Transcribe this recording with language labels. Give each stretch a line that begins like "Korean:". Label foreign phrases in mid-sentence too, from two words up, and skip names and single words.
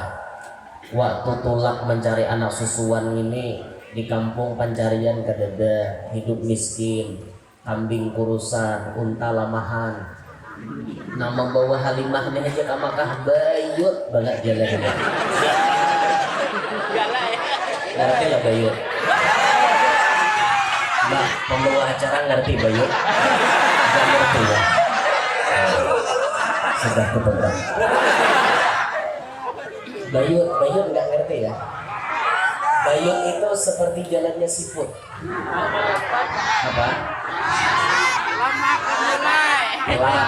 Banjar: Waktu tulak mencari anak susuan ini di kampung pencarian kadada, hidup miskin, kambing kurusan, unta lamahan.
Indonesian: Nah, membawa Halimahnya aja ke Makkah bayut banget jalannya. Ngerti lah bayut. Mbak, pembawa acara ngerti bayut? Gak ngerti ya? Sudah ketebak. Bayut nggak ngerti ya? Bayut itu seperti jalannya seafood. Apa? Pelan.